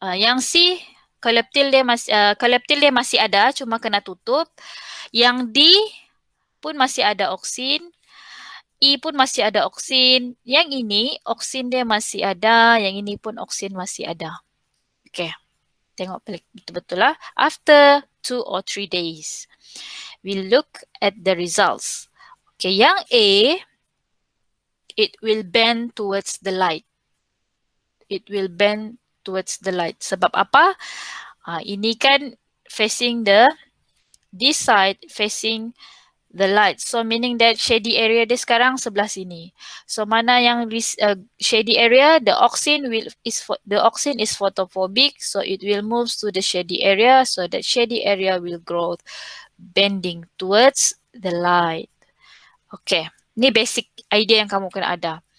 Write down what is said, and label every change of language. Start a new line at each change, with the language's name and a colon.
Malay: Yang C collaptil dia masih ada, cuma kena tutup. Yang D pun masih ada auxin. E pun masih ada auxin. Yang ini auxin dia masih ada, yang ini pun auxin masih ada. Okay, tengok betul-betul lah.
English: After 2 or 3 days, we look at the results. Okay,
Malay: yang
English: A, it will bend towards the light. It will bend towards the light.
Malay: Sebab apa? Ini kan
English: facing this side facing the light. So meaning that shady area
Malay: dia sekarang sebelah sini.
English: So
Malay: mana yang
English: shady area, the auxin is photophobic, so it will move to the shady area, so that shady area will grow bending towards the light.
Malay: Okay, ni basic idea yang kamu kena ada.